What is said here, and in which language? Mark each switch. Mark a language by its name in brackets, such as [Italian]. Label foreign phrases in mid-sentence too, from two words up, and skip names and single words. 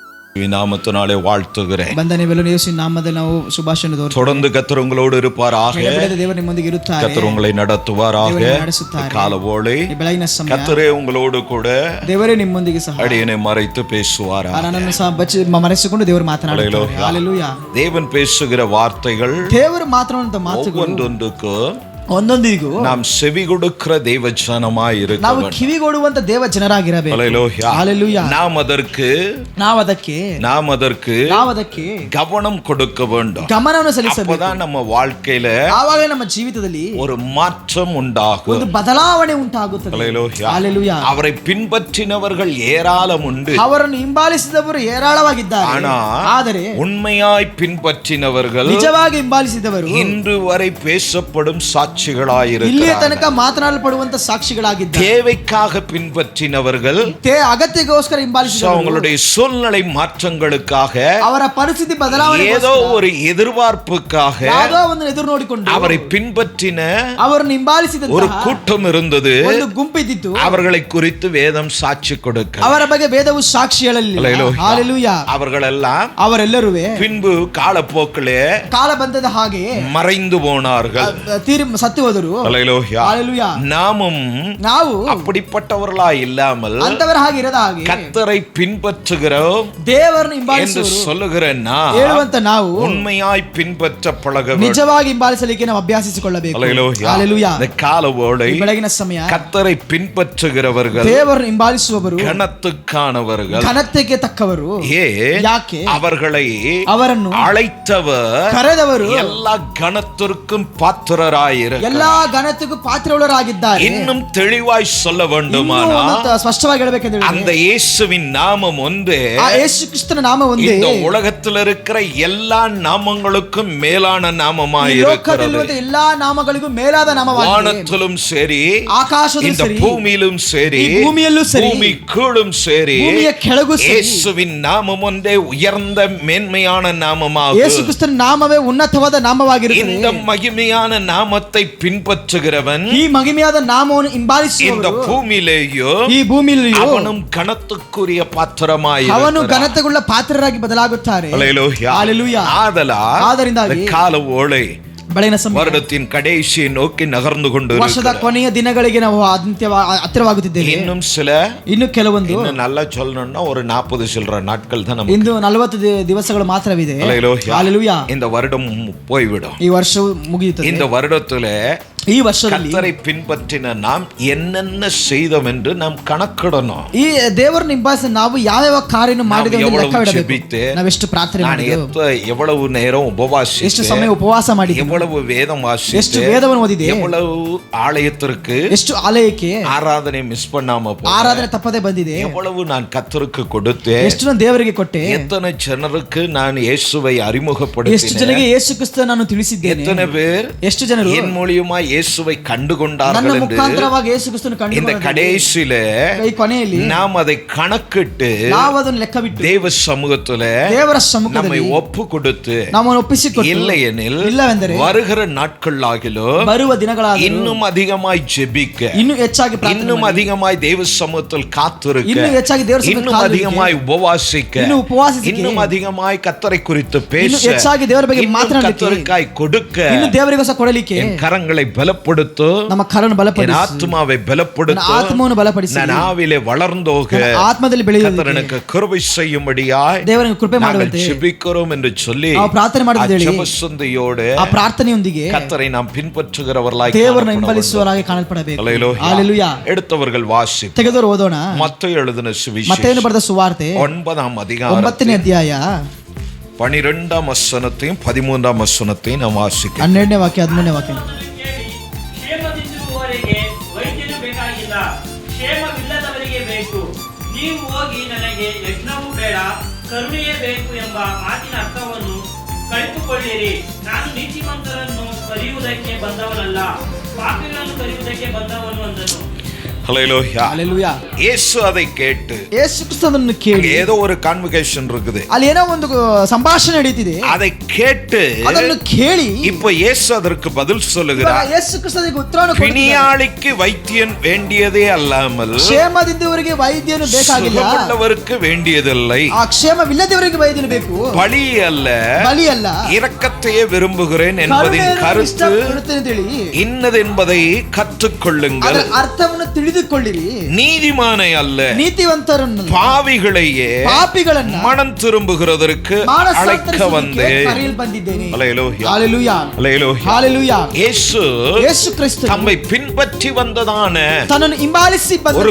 [Tamil] நாமத்தினாலே வாழ்த்துகிறேன். [Kannada] ಬಂಧನವೆಲ್ಲೂ ಯೇಸುವಿನ ನಾಮದಲ್ಲಿ ನಾವು ಶುಭಾಶಯ [Tamil] தொடர்ந்து கர்த்தர் உங்களோடு இருப்பாராக. [Kannada] ದೇವರು ನಿಮ್ಮೊಂದಿಗೆ ಇರುತ್ತಾರೆ. [Tamil] கர்த்தர் உங்களை நடத்துவாராக. காலவோளை [Kannada] ಬೆಳಗಿನ ಸಮಯ [Tamil] கர்த்தரே உங்களோடு கூட [Kannada] ದೇವರೇ ನಿಮ್ಮೊಂದಿಗೆ ಸಹ [Tamil] அடியனை மறைத்து பேசுவாராக. [Kannada] ನನ್ನನ್ನು ಸಹ ಮರೆಸಿಕೊಂಡು ದೇವರು ಮಾತನಾಡುತ್ತಾರೆ. ಹalleluya. [Tamil] தேவன் பேசுகிற வார்த்தைகள் [Kannada] ದೇವರು ಮಾತನಾಡುವಂತ ಮಾತುಗಳು [Tamil] ஒவ்வொன்றுக்கு [Kannada] ಒಂದೊಂದಿಗೂ [Tamil] நாம் செவி கொடுக்கிற தேவ ஜனமாய் இருக்க [Kannada] ನಾವು [Tamil] வேண்டும். [Kannada] ಕಿವಿಗೊಡುವಂತ ದೇವ ಜನರಾಗಿರಬೇಕು. [Tamil] ஹalleluya. நாம் அதற்கு கவனம் கொடுக்க வேண்டும். [Kannada] ಗಮನವನ್ನು ಸಲ್ಲಿಸಬೇಕು. [Tamil] அப்பதான் நம்ம வாழ்க்கையில [Kannada] ಆವಾಗ ನಮ್ಮ ಜೀವಿತದಲ್ಲಿ [Tamil] ஒரு மாற்றம் உண்டாகும். [Kannada] ಒಂದು ಬದಲಾವಣೆ ಉಂಟಾಗುತ್ತದೆ. [Tamil] ஹalleluya. அவரை பின்பற்றினவர்கள் ஏராளம் உண்டு. [Kannada] ಅವರನ್ನು ಹಿಂಬಾಲಿಸಿದವರು ಹೇರಾಳವಾಗಿದ್ದಾರೆ. ಆದರೆ [Tamil] உண்மையாய் பின்பற்றினவர்கள் [Kannada] ನಿಜವಾಗಿ ಹಿಂಬಾಲಿಸಿದವರು [Tamil] இன்று வரை பேசப்படும் சாட்சிகளாயிருக்கிறார்கள். [Kannada] ಇಲ್ಲಿಯ ತನಕ ಮಾತನಾಡಲ್ಪಡುವಂತ ಸಾಕ್ಷಿಗಳಾಗಿದ್ದಾರೆ. [Tamil] தேவைக்காக பின்பற்றினவர்கள் [Kannada] ಅಗತ್ಯಕ್ಕೋಸ್ಕರ ಹಿಂಬಾಲಿಸಿದವರು [Tamil] அவங்களுடைய சூழ்நிலை மாற்றங்களுக்காக [Kannada] ಅವರ ಪರಿಸ್ಥಿತಿ ಬದಲಾವಣೆ [Tamil] ஏதோ ஒரு எதிர்பார்ப்புக்காக [Kannada] ಯಾವುದೋ ಒಂದು ಎದುರು ನೋಡಿಕೊಂಡು [Tamil] அவரை பின்பற்றின [Kannada] ಅವರನ್ನು ಹಿಂಬಾಲಿಸಿದಂತಹ [Tamil] ஒரு கூட்டம் இருந்தது. [Kannada] ಒಂದು ಗುಂಪಿದ್ದಿತ್ತು. [Tamil] அவர்களை குறித்து வேதம் சாட்சி கொடுக்க [Kannada] ಅವರ ಬಗ್ಗೆ ವೇದವು ಸಾಕ್ಷಿ ಹೇಳಲಿಲ್ಲ. ಹalleluya. [Tamil] அவர்களெல்லாம் [Kannada] ಅವರೆಲ್ಲರೂ [Tamil] பின்பு காலப்போக்கிலே [Kannada] ಕಾಲ ಬಂದದ ಹಾಗೆ [Tamil] மறைந்து போனார்கள். [Kannada] ಸತ್ತು ಹೋದರು. [Tamil] ஹalleluya. நாமும் [Kannada] ನಾವು [Tamil] அப்படிப்பட்டவர்களா இல்லாமல் [Kannada] ಅಂತವರ ಹಾಗೆ ಇರದ ಹಾಗೆ [Tamil] கர்த்தரை பின்பற்றுகிறோம் [Kannada] ದೇವರನ್ನು [Tamil] என்று [Kannada] ಹಿಂಬಾಲಿಸುವರು [Tamil] சொல்லுகிற நாம் [Kannada] ಹೇಳುವಂತ ನಾವು [Tamil] உண்மையாய் பின்பற்ற பழக வேண்டும். [Kannada] ನಿಜವಾಗಿ ಹಿಂಬಾಲಿಸಲಿಕ್ಕೆ ನಾವು ಅಭ್ಯಾಸಿಸಿಕೊಳ್ಳಬೇಕು. ಹalleluya. [Tamil] இந்த காலவோளை [Kannada] ಬೆಳಗಿನ ಸಮಯ [Tamil] கர்த்தரை பின்பற்றுகிறவர்கள் [Kannada] ದೇವರನ್ನು ಹಿಂಬಾಲಿಸುವವರು [Tamil] கனத்துக்கானவர்கள். [Kannada] ಘನತೆಗೆ ತಕ್ಕವರು. ಯಾಕೆ? [Tamil] அவரನ್ನು அழைத்தவர் [Kannada] ಕರೆದವರು [Tamil] எல்லா கனத்திற்கும் பாத்திரராயிருக்கிறார். [Kannada] ಎಲ್ಲಾ ಘನತೆಗೂ ಪಾತ್ರರಾಗಿದ್ದಾರೆ. [Tamil] இன்னும் தெளிவாய் சொல்ல வேண்டுமானால் [Kannada] ಸ್ಪಷ್ಟವಾಗಿ ಹೇಳಬೇಕೆಂದರೆ [Tamil] அந்த இயேசுவின் நாமம் ஒன்றே [Kannada] ಆ ಯೇಸು ಕ್ರಿಸ್ತನ ನಾಮ ಒಂದೇ [Tamil] இந்த உலகத்தில் இருக்கிற எல்லா நாமங்களுக்கும் மேலான நாமமாய் இருக்கிறது. [Kannada] ಎಲ್ಲಾ ನಾಮಗಳಿಗೂ ಮೇಲಾದ ನಾಮವಾಗಿದೆ. [Tamil] வானத்திலும் சரி, [Kannada] ಆಕಾಶದಲ್ಲೂ [Tamil] இந்த [Kannada] ಸರಿ, [Tamil] பூமியிலும் சரி, [Kannada] ಈ ಭೂಮಿಯಲ್ಲೂ ಸರಿ, [Tamil] பூமி கீழும் சரி, [Kannada] ಭೂಮಿಯ ಕೆಳಗೂ ಸರಿ, [Tamil] இயேசுவின் நாமம் ஒன்றே உயர்ந்த மேன்மையான நாமமாகும். [Kannada] ಯೇಸು ಕ್ರಿಸ್ತನ ನಾಮವೇ ಉನ್ನತವಾದ ನಾಮವಾಗಿರುತ್ತದೆ. [Tamil] இந்த மகிமையான நாமத்தை பின்பற்றுகிறவன் [Kannada] ಈ ಮಹಿಮೆಯಾದ ನಾಮವನ್ನು ಹಿಂಬಾಲಿಸುವವನು [Tamil] இந்த பூமியிலேயோ [Kannada] ಈ ಭೂಮಿಯಲ್ಲಿಯೂ [Tamil] அவனும் கனத்துக்குரிய பாத்திரமாய் [Kannada] ಅವನು ಘನತೆಗುಳ್ಳ ಪಾತ್ರರಾಗಿ ಬದಲಾಗುತ್ತಾರೆ. [Tamil] ஹalleluya. ஆதலால் காலவோளை [Kannada] ಬೆಳಗಿನ ಸಮಯ [Tamil] வருடத்தின் கடைசியை நோக்கி நகர்ந்து கொண்டு [Kannada] ವರ್ಷದ ಕೊನೆಯ ದಿನಗಳಿಗೆ ನಾವು ಹತ್ತಿರವಾಗುತ್ತಿದ್ದೇವೆ. ಇನ್ನು ಕೆಲವೊಂದು [Tamil] நல்லா சொல்லணும்னா ஒரு 40 சில்லற நாட்கள் தான் நமக்கு. [Kannada] ಇಂದು 40 ದಿವಸಗಳು ಮಾತ್ರವಿದೆ. ಹalleluya. [Tamil] இந்த வருடம் போய்விடும். [Kannada] ಈ ವರ್ಷವು ಮುಗಿಯುತ್ತದೆ. [Tamil] இந்த வருடத்திலே [Kannada] ಈ ವರ್ಷದಲ್ಲಿ [Tamil] கர்த்தரை பின்பற்றின நாம் என்னென்ன செய்தோம் என்று நாம் கணக்கிடணும். [Kannada] ಈ ದೇವರನ್ನು ಹಿಂಬಾಲಿಸಿ ನಾವು ಯಾವ ಕಾರ್ಯವನ್ನು ಮಾಡಿದೆವು ಎಂದು ಲೆಕ್ಕ ಇಡಬೇಕು. ನಾವು ಎಷ್ಟು ಪ್ರಾರ್ಥನೆ ಮಾಡಿದೆವು, [Tamil] எவ்வளவு நேரம் உபவாசித்தேன், [Kannada] ಎಷ್ಟು ಸಮಯ ಉಪವಾಸ ಮಾಡಿದೆವು, [Tamil] எவ்வளவு வேதம் வாசித்தேன், [Kannada] ಎಷ್ಟು ವೇದವನ್ನು ಓದಿದೆ, [Tamil] எவ்வளவு ஆலயத்திற்கு [Kannada] ಎಷ್ಟು ಆಲಯಕ್ಕೆ [Tamil] ஆராதனை மிஸ் பண்ணாம [Kannada] ಆರಾಧನೆ ತಪ್ಪದೆ ಬಂದಿದೆ, [Tamil] எவ்வளவு நான் கர்த்தருக்கு கொடுத்தேன், [Kannada] ಎಷ್ಟು ನಾನು ದೇವರಿಗೆ ಕೊಟ್ಟೆ, [Tamil] எத்தனை ಜನருக்கு நான் இயேசுவை அறிமுகப்படுத்தினேன், [Kannada] ಎಷ್ಟು ಜನರಿಗೆ ಯೇಸು ಕ್ರಿಸ್ತನನ್ನು ನಾನು ತಿಳಿಸಿದ್ದೇನೆ, [Tamil] எத்தனை பேர் [Kannada] ಎಷ್ಟು ಜನರು [Tamil] என் மூலமா இயேசுவை கண்டுகொண்டார்கள் [Kannada] ನನ್ನ ಮುಖಾಂತರವಾಗಿ ಯೇಸು ಕ್ರಿಸ್ತನನ್ನು [Tamil] இந்த [Kannada] ಕಂಡುಕೊಂಡರು. [Tamil] கடைசியில [Kannada] ಈ ಕೊನೆಯಲ್ಲಿ [Tamil] நாம் அதை கணக்கிட்டு [Kannada] ನಾವು ಅದನ್ನು ಲೆಕ್ಕವಿಟ್ಟು [Tamil] தேவ சமூகத்துல [Kannada] ದೇವರ ಸಮ್ಮುಖದಲ್ಲಿ [Tamil] நம்மை ஒப்பு கொடுத்து [Kannada] ನಮ್ಮನ್ನು ಒಪ್ಪಿಸಿಕೊಟ್ಟು [Tamil] இல்லையெனில் [Kannada] ಇಲ್ಲವೆಂದರೆ [Tamil] வருகிற நாட்களாகிலும் [Kannada] ಬರುವ ದಿನಗಳಾಗಿலும் [Tamil] இன்னும் அதிகமாய் ஜெபிக்க, [Kannada] ಇನ್ನೂ ಹೆಚ್ಚಾಗಿ ಪ್ರಾರ್ಥನೆ [Tamil] இன்னும் அதிகமாய் தேவ சமூகத்தில் காத்திருக்க, [Kannada] ಇನ್ನೂ ಹೆಚ್ಚಾಗಿ ದೇವರ ಸಮ್ಮುಖದಲ್ಲಿ [Tamil] இன்னும் அதிகமாய் உபவாசிக்க, [Kannada] ಇನ್ನೂ ಉಪವಾಸಿಸಿಕೆ, [Tamil] இன்னும் அதிகமாய் கர்த்தரை குறித்து பேச, [Kannada] ಇನ್ನೂ ಹೆಚ್ಚಾಗಿ ದೇವರ ಬಗ್ಗೆ ಮಾತನಾಡಲಿಕ್ಕೆ, [Tamil] கர்த்தருக்காய் கொடுக்க, [Kannada] ಇನ್ನೂ ದೇವರಿಗೋಸ್ಕರ ಕೊಡಲಿಕ್ಕೆ [Tamil] என் கரங்களை பலப்படுத்து, [Kannada] ನಮ್ಮ ಕರನ್ನು [Tamil] என் [Kannada] ಬಲಪಡಿಸು, [Tamil] ஆத்மாவை பலப்படுத்து, [Kannada] ನನ್ನ ಆತ್ಮವನ್ನು ಬಲಪಡಿಸು, [Tamil] நான் ஆவிலே வளர்ந்தோக, [Kannada] ನನ್ನ ಆತ್ಮದಲ್ಲಿ ಬೆಳೆಯುವುದಕ್ಕೆ [Tamil] கர்த்தர் எனக்கு கிருபை செய்யும்படியாய் [Kannada] ದೇವರಿಗೆ ಕೃಪೆ ಮಾಡುವಂತೆ [Tamil] ஜெபிக்கிறோம் என்று சொல்லி [Kannada] ನಾವು ಪ್ರಾರ್ಥನೆ ಮಾಡಿದ್ದೇವೆ. [Tamil] ஜெபசந்தையோடு [Kannada] ಆ ಪ್ರಾರ್ಥನೆಯೊಂದಿಗೆ [Tamil] கர்த்தரை நாம் பின்பற்றுகிறவர்களாய் [Kannada] ದೇವರನ್ನು ಹಿಂಬಾಲಿಸುವವರಾಗಿ ಕಾಣಲ್ಪಡಬೇಕು. [Tamil] ஹalleluya. எடுத்தவர்கள் வாசி [Kannada] ತೆಗೆದವರು ಓದೋಣ. [Tamil] மத்தேயு எழுதின சுவிசேஷம் [Kannada] ಮತ್ತೇಯನು ಬರೆದ ಸುವಾರ್ತೆ [Tamil] 9ஆம் அதிகாரம் [Kannada] 9ನೇ ಅಧ್ಯಾಯ [Tamil] 12ஆம் வசனத்தையும் 13ஆம் வசனத்தையும் நாம் வாசிக்கலாம். [Kannada] 12ನೇ ವಾಕ್ಯ 13ನೇ ವಾಕ್ಯ. ಕ್ಷೇಮದಿಂದಿರುವವರಿಗೆ ವೈದ್ಯನು ಬೇಕಾಗಿಲ್ಲ, ಕ್ಷೇಮವಿಲ್ಲದವರಿಗೆ ಬೇಕು. ನೀವು ಹೋಗಿ ನನಗೆ ಯಜ್ಞವೂ ಬೇಡ, ಕರುಣೆಯೇ ಬೇಕು ಎಂಬ ಮಾತಿನ ಅರ್ಥವನ್ನು ಕಲಿತುಕೊಳ್ಳಿರಿ. ನಾನು ನೀತಿವಂತರನ್ನು ಕರೆಯುವುದಕ್ಕೆ ಬಂದವನಲ್ಲ, ಪಾಪಿಗಳನ್ನು ಕರೆಯುವುದಕ್ಕೆ ಬಂದವನು ಅಂದನು. [Tamil] ஹல்லேலூயா. Hallelujah. இயேசு அதை கேட்டு [Kannada] ಯೇಸು ಕ್ರಿಸ್ತನನ್ನು ಕೇಳಿ [Tamil] ஏதோ ஒரு கான்வகேஷன் இருக்குது, [Kannada] ಅಲ್ಲಿ ಏನೋ ಒಂದು ಸಂಭಾಷಣೆ ನಡೀತಿದೆ. [Tamil] அதை கேட்டு [Kannada] ಅದನ್ನು ಕೇಳಿ [Tamil] இப்போ இயேசு அதற்கு பதில் [Kannada] ಇವಾಗ [Tamil] சொல்லுகிறார். [Kannada] ಯೇಸು ಕ್ರಿಸ್ತನಿಗೆ ಉತ್ತರವನ್ನು ಕೊಡ್ತಿದ್ದಾರೆ. [Tamil] பிணியாளிக்கு வைத்தியன் வேண்டியதே அல்லாமல் [Kannada] ಕ್ಷೇಮದಿಂದವರಿಗೆ ವೈದ್ಯನು ಬೇಕಾಗಿಲ್ಲ, [Tamil] சுகமுள்ளவருக்கு வேண்டியதில்லை. [Kannada] ಆ ಕ್ಷೇಮವಿಲ್ಲದವರಿಗೆ ವೈದ್ಯನು ಬೇಕು. [Tamil] பலி அல்ல, [Kannada] ಬಲಿ ಅಲ್ಲ, [Tamil] இரக்கத்தையே விரும்புகிறேன் என்பதின் [Kannada] ಕರುಣೆಯನ್ನು [Tamil] கருத்து [Kannada] ಇಷ್ಟಪಡುತ್ತೇನೆ ಅಂತ ಹೇಳಿ [Tamil] இன்னதென்பதை கற்றுக்கொள்ளுங்கள். [Kannada] ಅದರ ಅರ್ಥವನ್ನು ತಿಳಿದುಕೊಳ್ಳಿರಿ. [Tamil] நீதிமானை அல்ல, [Kannada] ನೀತಿವಂತರನ್ನು [Tamil] பாவிகளையே [Kannada] ಪಾಪಿಗಳನ್ನ [Tamil] மனம் திரும்புகிறதற்கு அழைக்க வந்தேன். [Kannada] ಕರೆಯಲು ಬಂದಿದ್ದೇನೆ. [Tamil] ஹல்லேலூயா. [Kannada] ಹಾಲೆಲೂಯಾ. [Tamil] ஹல்லேலூயா. [Kannada] ಹಾಲೆಲೂಯಾ. [Tamil] இயேசு [Kannada] ಯೇಸು ಕ್ರಿಸ್ತನು [Tamil] தம்மை பின்பற்றி வந்ததான [Kannada] ತನ್ನನ್ನು ಹಿಂಬಾಲಿಸಿ [Tamil] ஒரு